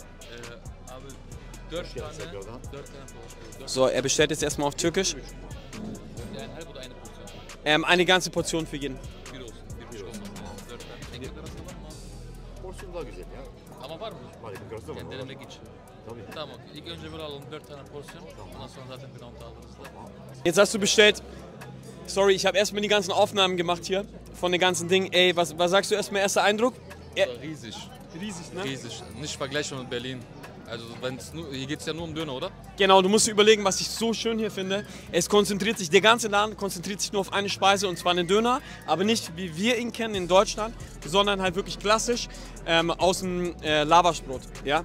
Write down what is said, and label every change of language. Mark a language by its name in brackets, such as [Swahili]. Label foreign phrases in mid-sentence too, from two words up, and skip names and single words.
[German] So, er bestellt jetzt erstmal auf Türkisch. Eine ganze Portion für jeden. [Turkish] Porsiyon daha güzel ya. Ama var mı? Var yakın karşıda mı? Yani denemek için. Tabii. Tamam, ilk önce böyle alalım 4 tane porsiyon. Ondan sonra zaten bir round alırız da. [German] Jetzt hast du bestellt. Sorry, ich habe erstmal die ganzen Aufnahmen gemacht hier von den ganzen Dingen. Ey, was sagst du erstmal, erster Eindruck? Riesig. Riesig, ne? Riesig. Nicht vergleichbar mit Berlin. Also hier geht es ja nur um Döner, oder? Genau, du musst dir überlegen, was ich so schön hier finde. Es konzentriert sich, der ganze Laden konzentriert sich nur auf eine Speise und zwar einen Döner, aber nicht wie wir ihn kennen in Deutschland, sondern halt wirklich klassisch aus dem Lavaschbrot, ja?